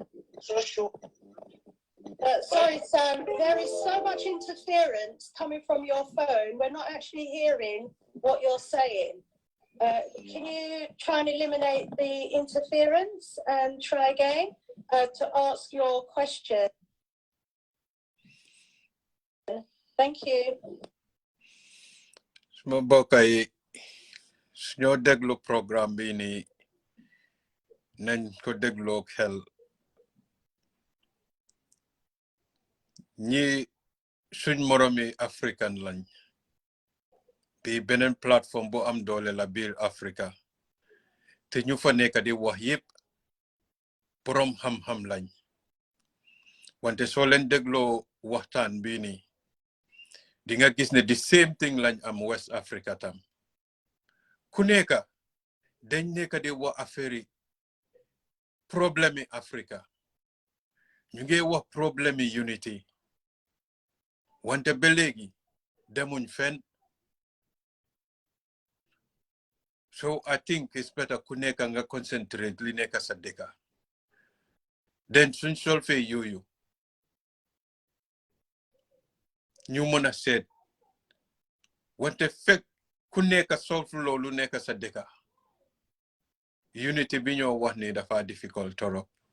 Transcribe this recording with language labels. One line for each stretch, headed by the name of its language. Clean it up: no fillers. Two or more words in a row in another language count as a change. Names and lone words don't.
English: Sorry, Sam, there is so much interference coming from your phone. We're not actually hearing what you're saying. Can you try and eliminate the interference and try again to ask your question? Thank you.
Wolof: Suma bokay ñoo déglu programme bi ni nañ ko dégloo xel ñi suñ moromi african lañ bi beneen plateforme bu am doole la biir Africa te ñu fa nekk di wax yépp borom xam-xam lañ wante soo leen dégloo waxtaan bi ni di nga gis ne
English: the same thing
Wolof: lañ am West Africa tam ku nekk dañ nekk di wax
French: affaire problème
Wolof: Africa ñu ngi wax problème unity wante ba léegi demuñ fenn
English: so I think it's better
Wolof: ku nekk nga concentrate li nekk sa dëkka den suñ solfee yooyu ñu mën a seet wante fekk ku nekk solfu loolu nekk sa dëkka unity bi ñoo wax ni dafa difficult torop